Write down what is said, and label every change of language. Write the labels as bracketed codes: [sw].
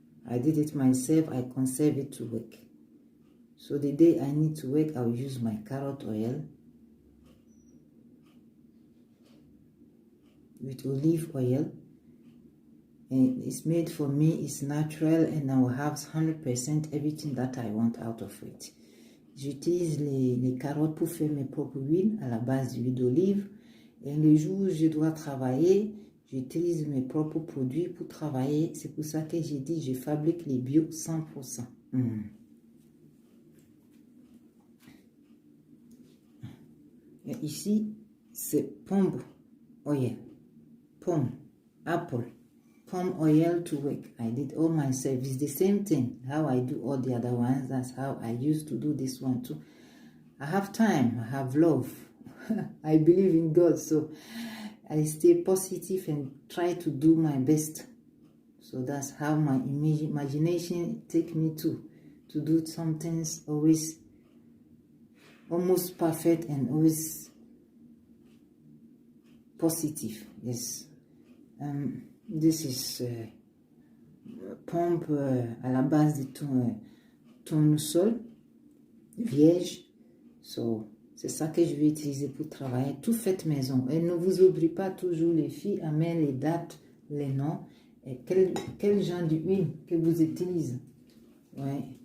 [en] I did it myself, I conserve it to work. So the day I need to work, I'll use my carrot oil with olive oil. And it's made for me, it's natural, and I will have 100% everything that I want out of it. [fr] J'utilise les carottes pour faire mes propres huiles à la base d'huile d'olive. Et le jour où je dois travailler, j'utilise mes propres produits pour travailler. C'est pour ça que j'ai dit, je fabrique les bio 100%. Et ici, c'est pomme oil. [en] Pomme, apple, pomme oil to work. I did all myself. It's the same thing. How I do all the other ones, that's how I used to do this one too. I have time, I have love. I believe in God, so I stay positive and try to do my best. So that's how my imagination take me to do some things always almost perfect and always positive. Yes. [fr] This is pompe à la base de tournesol vierge. So, c'est ça que je vais utiliser pour travailler. Tout fait maison. Et ne vous oubliez pas toujours les filles à mettre les dates, les noms et quel genre d'huile que vous utilisez. Ouais.